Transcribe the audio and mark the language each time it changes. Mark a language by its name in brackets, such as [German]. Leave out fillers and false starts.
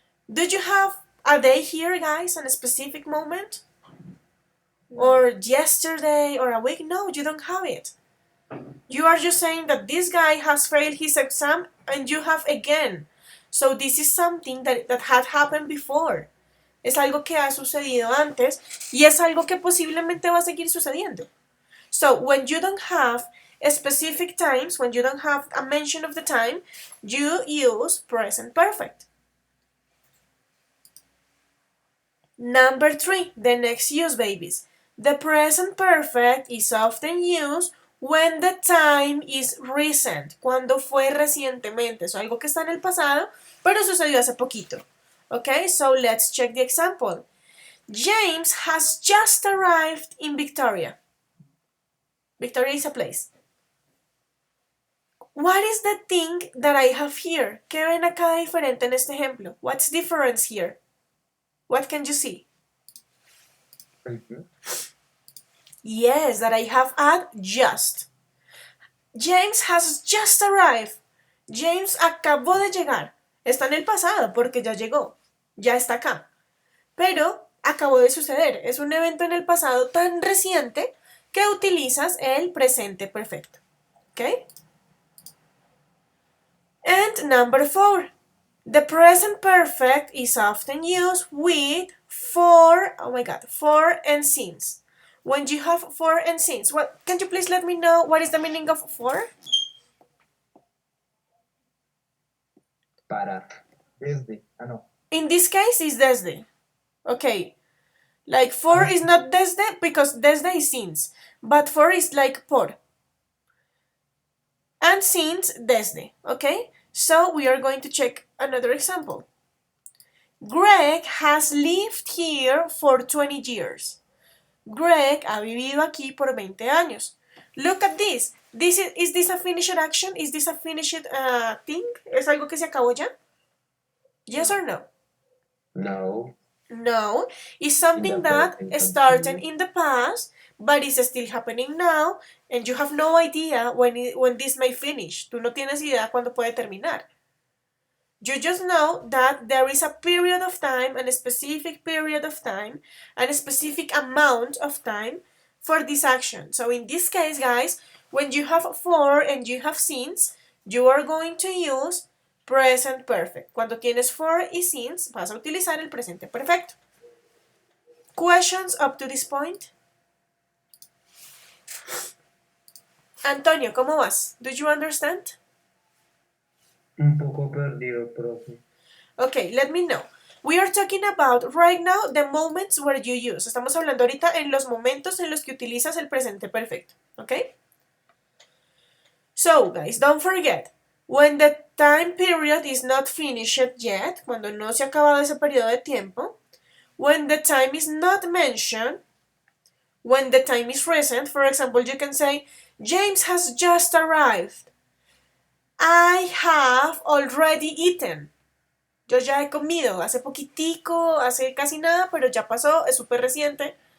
[English] Do you have a day here, guys, on a specific moment? Or yesterday or a week? No, you don't have it. You are just saying that this guy has failed his exam and you have again. So this is something that had happened before. Es algo que ha sucedido antes y es algo que posiblemente va a seguir sucediendo. So when you don't have specific times, when you don't have a mention of the time, you use present perfect. Number 3, the next use, babies. The present perfect is often used when the time is recent, [Spanish] cuando fue recientemente. Es algo que está en el pasado, pero sucedió hace poquito. [English] Okay, so let's check the example. James has just arrived in Victoria. Victoria is a place. What is the thing that I have here? [Spanish] ¿Qué ven acá diferente en este ejemplo? [English] What's difference here? What can you see? Yes, that I have add just. James has just arrived. [Spanish] James acabó de llegar. Está en el pasado porque ya llegó. Ya está acá. Pero acabó de suceder. Es un evento en el pasado tan reciente que utilizas el presente perfecto. ¿Ok? [English] And number 4. The present perfect is often used with for and since. When you have for and since, can you please let me know what is the meaning of for? [Spanish] Para. Desde. No. [English] In this case, it's desde. Okay. Like for is not desde because desde is since. But for is like por. And since desde. Okay? So we are going to check another example. Greg has lived here for 20 years. [Spanish] Greg ha vivido aquí por 20 años. [English] Look at this. Is this a finished action? Is this a finished thing? [Spanish] ¿Es algo que se acabó ya? [English] Yes or no? [Spanish] No. No. [English] It's something that started in the past, but is still happening now, and you have no idea when this may finish. [Spanish] Tú no tienes idea cuándo puede terminar. [English] You just know that there is a period of time, and a specific period of time, and a specific amount of time for this action. So in this case, guys, when you have for and you have since, you are going to use present perfect. [Spanish] Cuando tienes for y since, vas a utilizar el presente perfecto. [English] Questions up to this point? Antonio, [Spanish] ¿cómo vas? [English] Do you understand? [Spanish] Un poco perdido, profe. [English] Okay, let me know. We are talking about right now the moments where you use. [Spanish] Estamos hablando ahorita en los momentos en los que utilizas el presente perfecto. [English] Okay? So, guys, don't forget. When the time period is not finished yet, [Spanish] cuando no se ha acabado ese periodo de tiempo. [English] When the time is not mentioned. When the time is recent, for example, you can say, James has just arrived. I have already eaten. [Spanish] Yo ya he comido, hace poquitico, hace casi nada, pero ya pasó, es súper reciente.